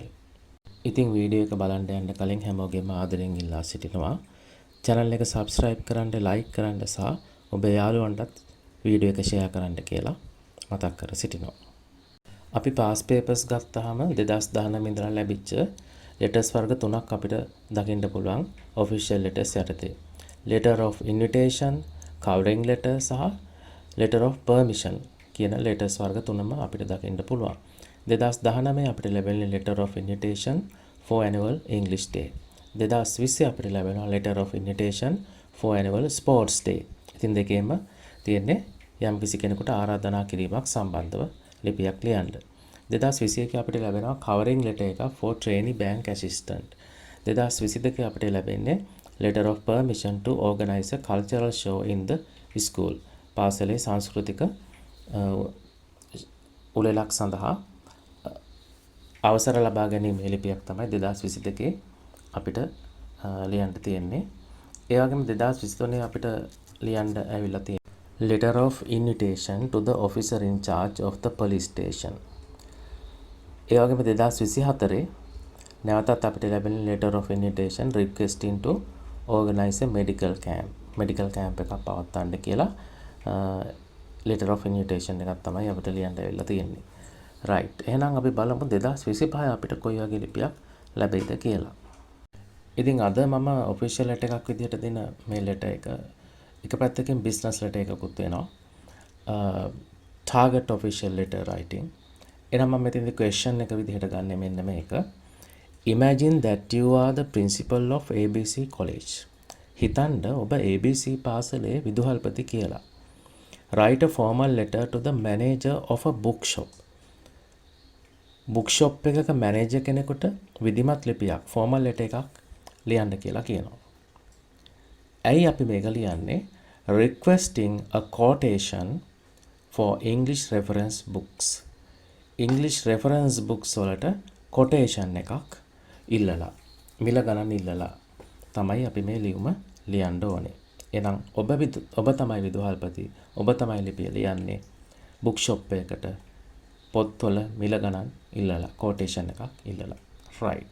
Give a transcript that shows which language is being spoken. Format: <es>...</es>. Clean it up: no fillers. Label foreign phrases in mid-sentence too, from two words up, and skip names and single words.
<si>ඉතින් වීඩියෝ එක බලන්න යන්න කලින් හැමෝගෙම ආදරෙන් ඉල්ලා සිටිනවා channel එක subscribe කරන්න, like කරන්න සහ ඔබේ යාළුවන්ටත් වීඩියෝ එක share කරන්න කියලා මතක් කර සිටිනවා. අපි past papers ගත්තාම 2019 ඉඳලා ලැබිච්ච letters වර්ග තුනක් අපිට දකින්න පුළුවන් official letters යටතේ.</si> <en>Letter of invitation, covering letter සහ letter of permission කියන letters</en> <si>වර්ග තුනම අපිට දකින්න පුළුවන්.</si> <en>2019</en> <si>අපිට ලැබෙන</si> <en>letter of invitation for annual English day. 2020</en> <si>අපිට ලැබෙනවා</si> <en>letter of invitation for annual sports day.</en> <si>ඉතින් දෙකේම තියෙන්නේ යම් කිසි කෙනෙකුට ආරාධනා කිරීමක් සම්බන්ධව ලිපියක් ලියන්න.</si> <en>2021</en> <si>අපිට ලැබෙනවා</si> <en>covering letter එක for trainee bank assistant. 2022</en> <si>අපිට ලැබෙන්නේ</si> <en>letter of permission to organize a cultural show in the school.</en> <si>පාසලේ සංස්කෘතික උළෙලක් සඳහා අවසර ලබා ගැනීමේ ලිපියක් තමයි 2022 අපිට ලියන්න තියෙන්නේ. ඒ වගේම 2023 අපිට ලියන්න ඇවිල්ලා තියෙන්නේ</si> <en>letter of invitation to the officer in charge of the police station.</en> <si>ඒ වගේම 2024 නැවතත් අපිට ලැබෙන</si> <en>letter of invitation requesting to organize a medical camp</en> <si>එකක් පවත්වන්න කියලා</si> <en>letter of invitation</en> <si>එකක් තමයි අපිට ලියන්න ඇවිල්ලා තියෙන්නේ. right. එහෙනම් අපි බලමු 2025 අපිට කොයි වගේ ලිපියක් ලැබෙයිද කියලා. ඉතින් අද මම</si> <en>official letter</en> <si>එකක් විදිහට දෙන මේ letter එක පැත්තකින්</si> <en>business letter</en> <si>එකකුත් වෙනවා.</si> <en>target official letter writing.</en> <si>එහෙනම් මම මෙතනදී question එක විදිහට ගන්න මෙන්න මේක.</si> <en>Imagine that you are the principal of ABC college.</en> <si>හිතන්න ඔබ ABC පාසලේ විදුහල්පති කියලා.</si> <en>Write a formal letter to the manager of a bookshop.</en> <si>bookshop එකක manager කෙනෙකුට විධිමත් ලිපියක්</si> <en>formal letter</en> <si>එකක් ලියන්න කියලා කියනවා. ඇයි අපි මේක ලියන්නේ?</si> <en>Requesting a quotation for English reference books. English reference books</en> <si>වලට quotation එකක් ඉල්ලලා, මිල ගණන් ඉල්ලලා තමයි අපි මේ ලියුම ලියන්න ඕනේ. එහෙනම් ඔබ තමයි විදුහල්පති, ඔබ තමයි ලිපිය ලියන්නේ bookshop එකකට පොත්වල මිල ගණන් ඉල්ලලා, quotation එකක් ඉල්ලලා. right.</si>